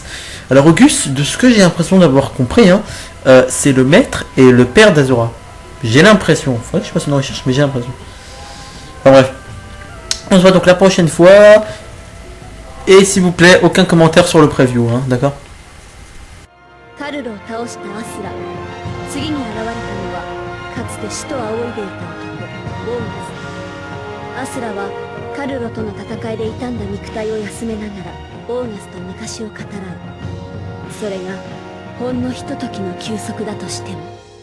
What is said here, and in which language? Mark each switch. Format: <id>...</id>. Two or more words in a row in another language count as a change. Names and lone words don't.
<fr>Alors Auguste, de ce que j'ai l'impression d'avoir compris, hein, c'est le maître et le père d'Azura. J'ai l'impression, faudrait que je fasse une recherche, mais j'ai l'impression. Enfin bref. On se voit donc la prochaine fois. Et s'il vous plaît, aucun commentaire sur le preview, hein, d'accord?</fr> <ja>カルロを倒したアスラ。次に現れたのはかつて死と仰いでいた男ボーナス。アスラはカルロとの戦いで傷んだ肉体を休めながらボーナスと昔を語らう。それがほんのひとときの休息だとしても</ja>